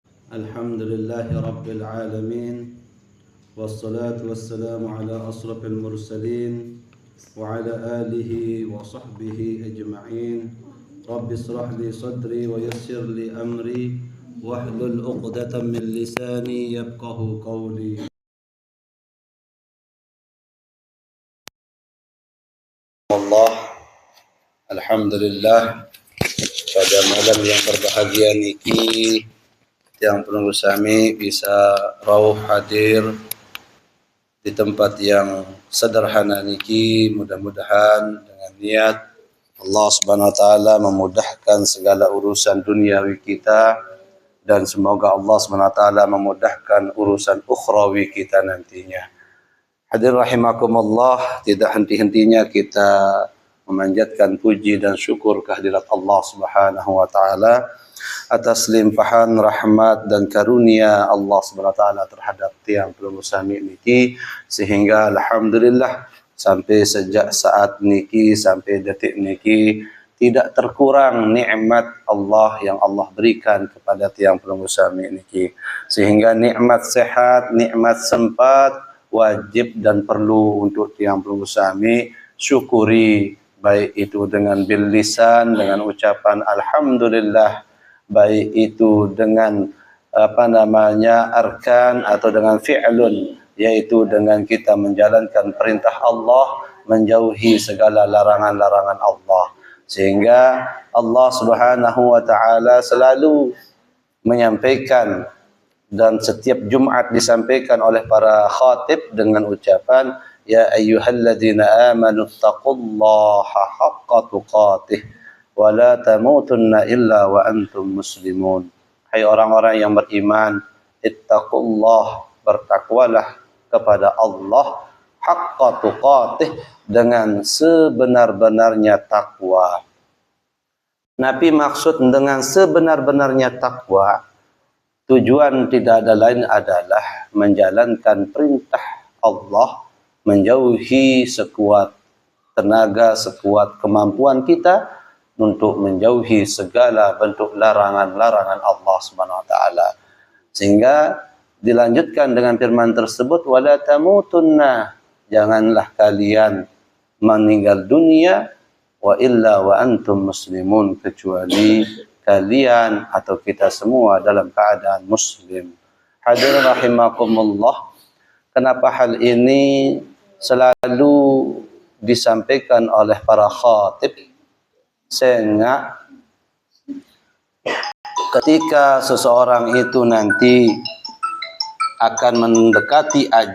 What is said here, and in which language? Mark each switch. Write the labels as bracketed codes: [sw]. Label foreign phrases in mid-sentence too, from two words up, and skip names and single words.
[ar] الحمد لله رب العالمين. والصلاة والسلام على أشرف المرسلين وعلى آله وصحبه أجمعين. رب اشرح لي صدري ويسر لي أمري واحلل عقدة من لساني يفقهوا قولي. [id] Allah, alhamdulillah pada malam yang berbahagia niki yang [sas] penunggu sami [id] bisa rawuh hadir di tempat yang sederhana niki, mudah-mudahan dengan niat [ar] الله سبحانه وتعالى [id] memudahkan segala urusan duniawi kita dan semoga [ar] الله سبحانه وتعالى [id] memudahkan urusan ukhrawi kita nantinya. [ar] حاضر رحمكم الله, [id] tidak henti-hentinya kita memanjatkan puji dan syukur kehadirat [ar] الله سبحانه وتعالى [id] atas limpahan rahmat dan karunia [ar] الله سبحانه وتعالى [id] terhadap [sas] tiang penunggu sami niki, [id] sehingga alhamdulillah sampai sejak saat niki sampai detik niki tidak terkurang nikmat Allah yang Allah berikan kepada [sas] tiang penunggu sami niki, [id] sehingga nikmat sehat, nikmat sempat wajib dan perlu untuk [sas] tiang penunggu sami [id] syukuri, baik itu dengan [ar] باللسان, [id] dengan ucapan alhamdulillah, baik itu dengan arkan atau dengan fi'lun, yaitu dengan kita menjalankan perintah Allah, menjauhi segala larangan-larangan Allah, sehingga [ar] الله سبحانه وتعالى [id] selalu menyampaikan dan setiap Jumat disampaikan oleh para khatib dengan ucapan [ar] يا أيها الذين آمنوا اتقوا الله حق تقاته ولا تموتن إلا وأنتم مسلمون. [id] Hai orang-orang yang beriman, ittaqullah, bertakwalah kepada Allah, [ar] حق تقاته, [id] dengan sebenar-benarnya takwa. Nabi maksud dengan sebenar-benarnya takwa, tujuan tidak ada lain adalah menjalankan perintah Allah, menjauhi sekuat tenaga, sekuat kemampuan kita untuk menjauhi segala bentuk larangan-larangan [ar] الله سبحانه وتعالى. [id] Sehingga dilanjutkan dengan firman tersebut, [ar] ولا تموتن, [id] janganlah kalian meninggal dunia [ar] وإلا وأنتم مسلمون, [id] kecuali kalian atau kita semua dalam keadaan muslim. [ar] حاضرين رحمكم الله, [id] kenapa hal ini selalu disampaikan oleh para khatib? Sehingga ketika seseorang itu nanti akan mendekati